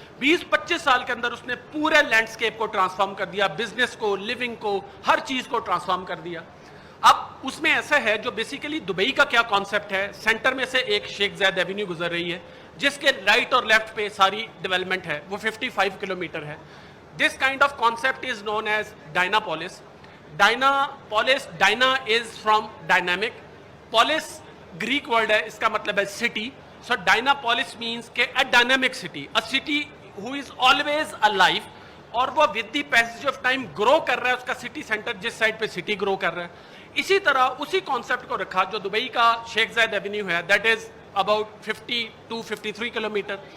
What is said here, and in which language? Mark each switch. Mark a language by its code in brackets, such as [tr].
[ur] 20-25 سال کے اندر اس نے پورے لینڈسکیپ کو ٹرانسفارم کر دیا, بزنس کو, لیونگ کو, ہر چیز کو ٹرانسفارم کر دیا. اب اس میں ایسا ہے, جو بیسیکلی دبئی کا کیا کانسیپٹ ہے, سینٹر میں سے ایک شیخ زاید ایونیو گزر رہی ہے جس کے رائٹ اور لیفٹ پہ ساری ڈیولپمنٹ ہے, وہ 55 کلومیٹر ہے. [en] This kind of concept is known as Dynapolis. Dyna is from dynamic. [ur] Polis Greek word ہے, اس کا مطلب ہے city. [en] So Dynapolis means [ur] کہ [en] a dynamic city, a city who is always alive, [ur] اور وہ [en] with the passage of time grow [ur] کر رہا ہے. اس کا city center جس سائڈ پہ city grow کر رہا ہے, اسی طرح اسی concept کو رکھا جو دبئی کا شیخ زاید ایونیو ہے, [en] that is about 50 to 53 [ur] kilometre.